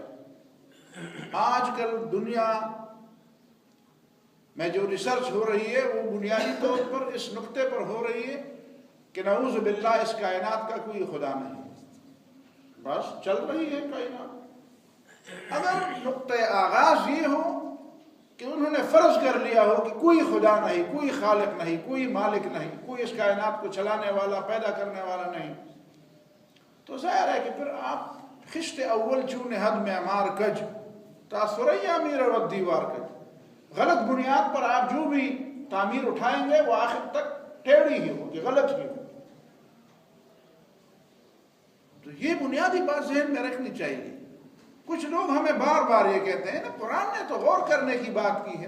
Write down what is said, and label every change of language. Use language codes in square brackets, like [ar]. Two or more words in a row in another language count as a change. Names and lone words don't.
[ur] آج کل دنیا میں جو ریسرچ ہو رہی ہے وہ بنیادی طور پر اس نقطے پر ہو رہی ہے کہ [ar] نعوذ باللہ [ur] اس کائنات کا کوئی خدا نہیں، بس چل رہی ہے کائنات۔ اگر نقطۂ آغاز یہ ہو کہ انہوں نے فرض کر لیا ہو کہ کوئی خدا نہیں، کوئی خالق نہیں، کوئی مالک نہیں، کوئی اس کائنات کو چلانے والا، پیدا کرنے والا نہیں، تو ظاہر ہے کہ پھر آپ [fa] خشت اول چون حد معمار کج تا ثریا میر و دیوار کج، [ur] غلط بنیاد پر آپ جو بھی تعمیر اٹھائیں گے وہ آخر تک ٹیڑھی ہی ہوگی، غلط ہی ہوگی۔ تو یہ بنیادی بات ذہن میں رکھنی چاہیے۔ کچھ لوگ ہمیں بار بار یہ کہتے ہیں نا قرآن نے تو غور کرنے کی بات کی ہے۔